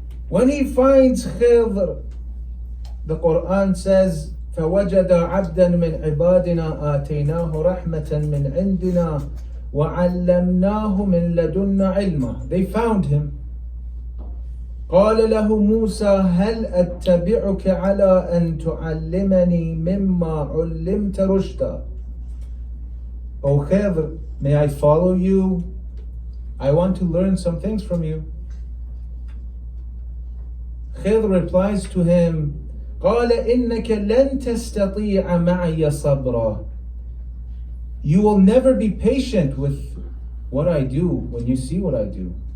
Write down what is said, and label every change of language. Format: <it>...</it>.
<en>When he finds Khidr, the Quran says,</en> <ar>فَوَجَدَ عَبْدًا مِنْ عِبَادِنَا آتَيْنَاهُ رَحْمَةً مِنْ عِنْدِنَا وَعَلَّمْنَاهُ مِنْ لَدُنَّا عِلْمًا.</ar> <en>They found him.</en> <ar>قال له موسى هل أتبعك على أن تعلمني مما علمت رشدا.</ar> <en>O Khidr, may I follow you? I want to learn some things from you. Khidr replies to him,</en> <ar>قال إنك لن تستطيع معي صبرا.</ar> <en>You will never be patient with what I do when you see what I do.</en>